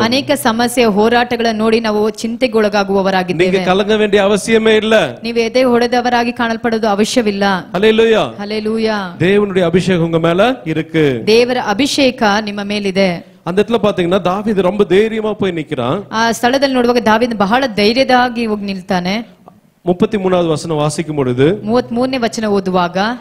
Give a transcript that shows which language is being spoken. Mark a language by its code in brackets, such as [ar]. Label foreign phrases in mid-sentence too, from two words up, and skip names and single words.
[kn] ಅನೇಕ ಸಮಸ್ಯೆ ಹೋರಾಟಗಳನ್ನು ನೋಡಿ ನಾವು ಚಿಂತೆಗೊಳಗಾಗುವವರಾಗಿದ್ದೇವೆ. [ta] நீங்க கலங்க வேண்டிய அவசியமே இல்ல. [kn] ನೀವು ಎದೆ ಹೊಡೆದವರಾಗಿ ಕಾಣಲ್ಪಡೋದು ಅವಶ್ಯವಿಲ್ಲ. [ta] ஹல்லேலூயா. [kn] ಹಲ್ಲೆಲೂಯಾ. [ta] தேவனுடைய அபிஷேகம் உங்க மேல இருக்கு. [kn] ದೇವರ ಅಭಿಷೇಕ ನಿಮ್ಮ ಮೇಲಿದೆ. [ta] அந்த இடத்துல பாத்தீங்கன்னா தாவீது ரொம்ப தைரியமா போய் நிக்கிறான். [kn] ಆ ಸ್ಥಳದಲ್ಲಿ ನೋಡುವಾಗ ದಾವೀದ ಬಹಳ ಧೈರ್ಯದಾಗಿ ಹೋಗಿ ನಿಲ್ತಾನೆ. [ta] 33வது வசனம் வாசிக்கும் பொழுது [kn] 33ನೇ ವಚನ ಓದುವಾಗ,